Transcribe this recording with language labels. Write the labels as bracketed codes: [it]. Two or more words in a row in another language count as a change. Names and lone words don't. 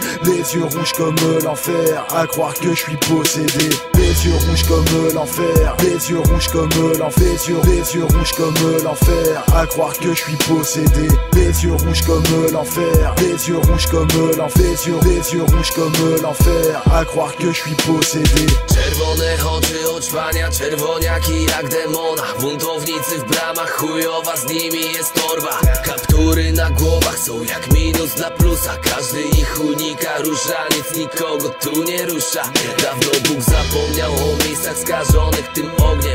[fr] Les yeux rouges comme l'enfer, à croire que je suis possédé. Les yeux rouges comme l'enfer, les yeux rouges comme l'enfer, les yeux rouges comme l'enfer, à croire que je suis possédé. Les yeux rouges comme l'enfer, les yeux rouges comme l'enfer, les yeux rouges comme l'enfer, à croire que je suis possédé. [pl] Czerwone oczy oczwania, czerwoniaki jak demona. Buntownicy w bramach, chujowa z nimi jest torba. Kaptury na głowach są jak minus dla plusa. Każdy ich unika, różaniec nikogo tu nie rusza. Dawno Bóg zapomniał o miejscach skażonych tym ogniem.